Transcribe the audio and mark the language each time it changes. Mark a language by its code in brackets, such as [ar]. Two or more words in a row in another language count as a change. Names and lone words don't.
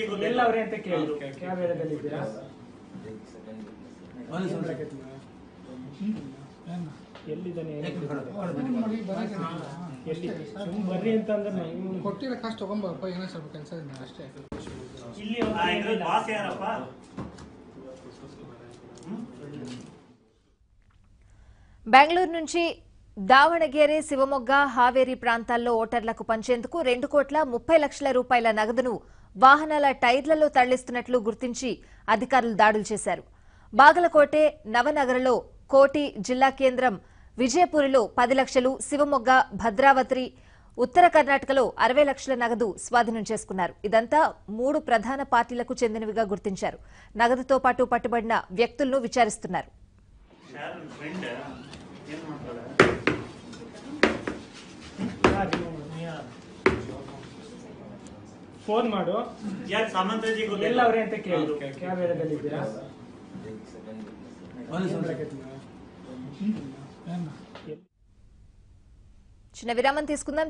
[kn] ಎಲ್ಲ ಅವರೇ ಅಂತ ಕೇಳಿದ್ರು [en] cab areaದಲ್ಲಿ [kn] ಇದ್ದೀರಾ ಎಲ್ಲಿದ್ದಾನೆ ಎಲ್ಲಿ ಬರ್ರಿ ಅಂತ ಅಂದ್ರೆ ಕೊಟ್ಟಿರೋ ಕಾಸ್ಟ್ ತಗೊಂಬಪ್ಪ ಏನೋ ಸ್ವಲ್ಪ ಕೆಲಸ ಇದೆ ಅಷ್ಟೇ. ಇಲ್ಲಿ ಬಾಸ್ ಯಾರಪ್ಪ? [te] బెంగళూరు నుంచి దావణగేరే, శివమొగ్గ, హావేరి ప్రాంతాల్లో ఓటర్లకు పంచేందుకు 2 కోట్ల 30 లక్షల రూపాయల నగదును వాహనాల టైర్లలో తరలిస్తున్నట్లు గుర్తించి అధికారులు దాడులు చేశారు. బాగలకోటె, నవనగరలో కోటి, జిల్లా కేంద్రం విజయపూరిలో 10 లక్షలు, శివమొగ్గ, భద్రావతి, ఉత్తర కర్ణాటకలో 60 లక్షల నగదు స్వాధీనం చేసుకున్నారు. ఇదంతా 3 ప్రధాన పార్టీలకు చెందినవిగా గుర్తించారు. నగదుతో పాటు పట్టుబడిన వ్యక్తులను విచారిస్తున్నారు. [kn] ಫೋನ್ ಮಾಡು ಯಾಕೆ ಸಾಮಂತಜಿ ಎಲ್ಲ ಅವರೇ ಅಂತ ಕೇಳಿದ್ರು [en] cab areaದಲ್ಲಿ [kn] ಇದ್ದೀರಾ [te] చిన్న విరామం తీసుకుందాం.